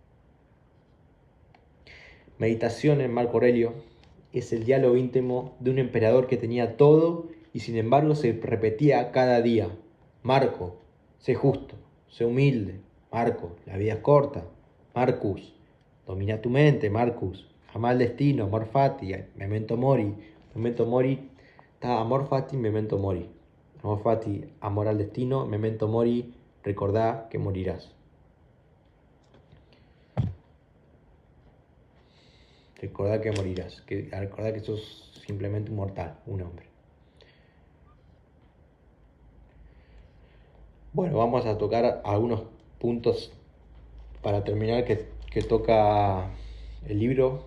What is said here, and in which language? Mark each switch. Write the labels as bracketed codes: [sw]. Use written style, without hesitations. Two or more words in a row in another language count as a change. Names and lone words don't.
[es] Meditación en Marco Aurelio es el diálogo íntimo de un emperador que tenía todo y sin embargo se repetía cada día: Marco, sé justo, sé humilde. Marco, la vida es corta. Marcus, domina tu mente. Marcus, ama al destino. [la] Amor fati, memento mori. Memento mori, amor fati, memento mori. Amor fati, [es] amor al destino. [la] Memento mori, [es] recordá que morirás. Recordá que morirás. Recordá que sos simplemente un mortal, un hombre. Bueno, vamos a tocar algunos puntos para terminar que toca el libro.